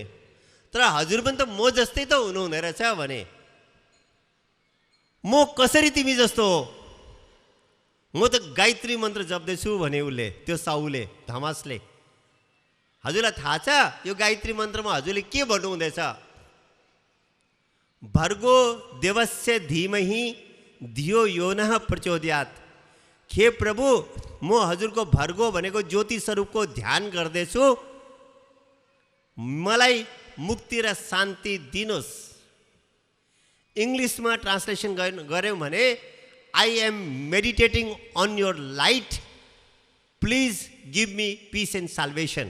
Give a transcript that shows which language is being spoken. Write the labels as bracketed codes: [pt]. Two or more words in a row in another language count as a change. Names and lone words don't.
[ne] तर हजुर पनि त म जस्तै त हुनुहुने रहेछ भने। म कसरी तिमी जस्तो हो? म त गायत्री मन्त्र जप्दैछु भने उसले, त्यो साहुले, धमासले। हजुरलाई थाहा छ यो गायत्री मन्त्रमा हजुरले के भन्नुहुँदैछ? [sa] भर्गो देवस्य धीमहि धियो यो नः प्रचोदयात्। [ne] हे प्रभु, म हजुरको भर्गो भनेको ज्योति स्वरूपको ध्यान गर्दैछु, मलाई मुक्ति र शान्ति दिनुहोस्। इङ्ग्लिसमा ट्रान्सलेसन गऱ्यौँ भने, [en] I am meditating on your light, please give me peace and salvation.